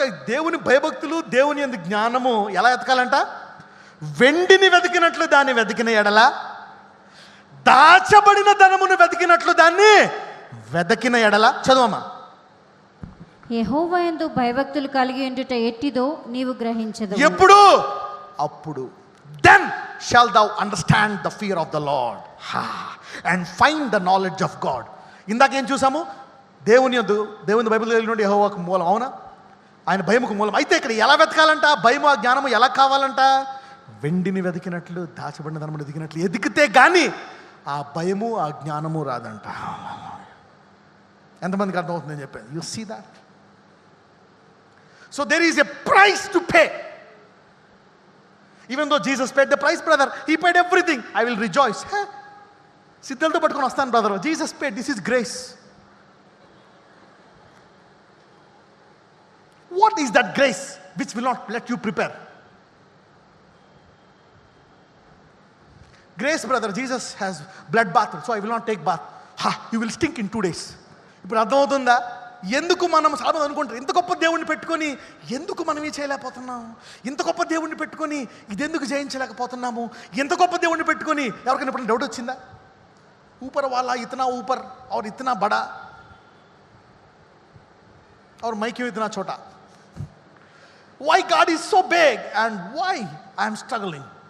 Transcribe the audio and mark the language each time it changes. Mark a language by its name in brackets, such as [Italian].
[Telugu] దేవుని భయభక్తులు, దేవుని యందు జ్ఞానము ఎలా ఎతకాలంట? వెండిని వెతికినట్లు దాన్ని వెతికిన ఎడల, దాచబడిన ధనమును వెతికినట్లు దాన్ని వెతికిన ఎడల. చదువమ్మా. యెహోవా యందు భయభక్తులు కలిగి ఉండుట ఎట్టిదో నీవు గ్రహించదు. ఎప్పుడు? అప్పుడు. [English] then shall thou understand the fear of the Lord and find the knowledge of God. [Telugu] ఇందాకేం చూసాము? దేవుని బైబిల్ నుండి యెహోవాకు మూలం. అవునా? ఆయన భయముకు మూలం. అయితే ఇక్కడ ఎలా వెతకాలంట? భయము ఆ జ్ఞానము ఎలా కావాలంట? వెండిని వెతికినట్లు, దాచబడిన ధనమును వెతికినట్లు ఎదిగితే గాని ఆ భయము ఆ జ్ఞానము రాదంట. ఎంతమందికి అర్థమవుతుందని చెప్పాను. [English] You see that. So there is a price to pay. Even though Jesus paid the price, brother, he paid everything. I will rejoice. [Telugu] సిద్ధలతో పట్టుకొని వస్తాను brother. [English] Jesus paid. This is grace. What is that grace which will not let you prepare? Grace, brother, Jesus has blood bath, so I will not take bath. You will stink in 2 days. [Telugu] ఇప్పుడు అర్థమవుతుందా? ఎందుకు మనం చాలా అనుకుంటారు, ఇంత గొప్ప దేవుణ్ణి పెట్టుకొని ఎందుకు మనం ఈ చేయలేకపోతున్నాము, ఇంత గొప్ప దేవుణ్ణి పెట్టుకొని ఇదెందుకు జయించలేకపోతున్నాము, ఇంత గొప్ప దేవుణ్ణి పెట్టుకొని. ఎవరికైనా ఇప్పుడు డౌట్ వచ్చిందా? [Hindi] ऊपर वाला इतना ऊपर और इतना बड़ा और मैं क्यों इतना छोटा? [English] Why God is so big and why I am struggling?